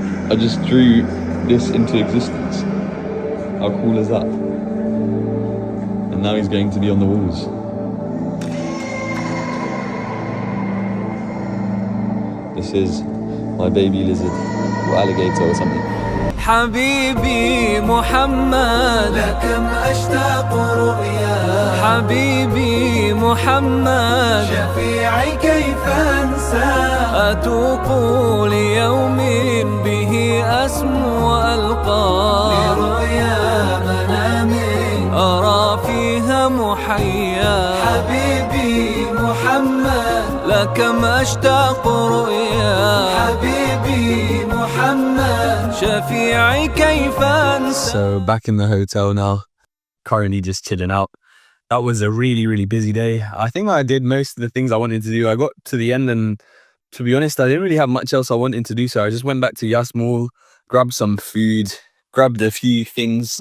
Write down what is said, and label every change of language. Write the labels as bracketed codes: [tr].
[en] I just drew this into existence. How cool is that? And now he's going to be on the walls. This is my baby lizard or alligator or something. [ar] حبيبي محمد لكم أشتاق رؤيا حبيبي محمد شفيعي كيف أنسى أتوق ليوم به أسمو وألقى لرؤيا منام أرى فيها محيا حبيبي محمد لكم أشتاق رؤيا حبيبي محمد شفيعي كيف أنسى. [en] So back in the hotel now, currently just chilling out. That was a really, really busy day. I think I did most of the things I wanted to do. I got to the end and to be honest, I didn't really have much else I wanted to do. So I just went back to Yas Mall, grabbed some food, grabbed a few things.